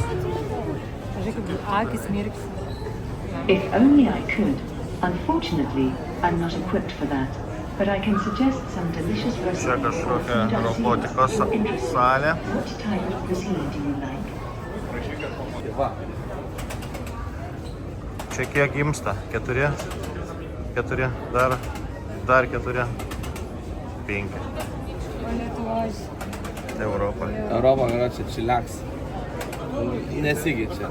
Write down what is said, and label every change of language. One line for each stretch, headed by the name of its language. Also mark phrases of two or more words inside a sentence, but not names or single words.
Lithuanian: Žiūrėk, kaip akis mirksi.
English: If only I could. Unfortunately, I'm not equipped for that. But I can suggest some delicious recipes.
Lithuanian: Čia kažkokia robotikos salė.
English: What type of cuisine do you like?
Lithuanian: Čia kiek gimsta? 4? 4, dar 4, 5. O Lietuvos. Europoje. Europa yra čia čiliaks. Nesigeičia.